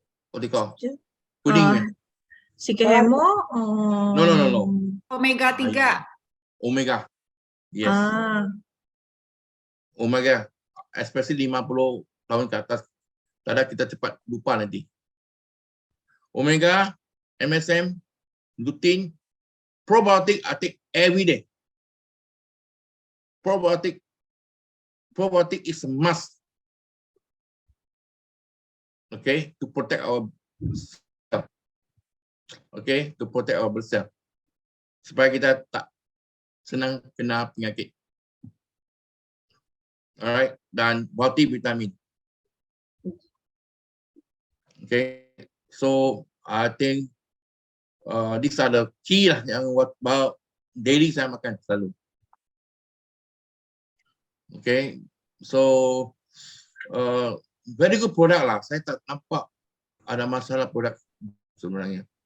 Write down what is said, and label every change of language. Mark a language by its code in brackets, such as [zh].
[en] What do you call? [ms] Kuning. Sikihemo? [en] No. Omega 3. Omega. Yes. Omega. Especially [ms] 50 tahun ke atas. Tak kita cepat lupa nanti. [en] Omega, MSM, lutein, probiotic I take every day. Probiotic is a must. Okay, to protect our cell. Okay, to protect our cell. [ms] Supaya kita tak senang kena penyakit. [en] Alright, [ms] dan [en] multivitamin. Okay, so I think these are the key lah [ms] yang daily saya makan selalu. [en] Okay, so very good product lah. [ms] Saya tak nampak ada masalah produk sebenarnya.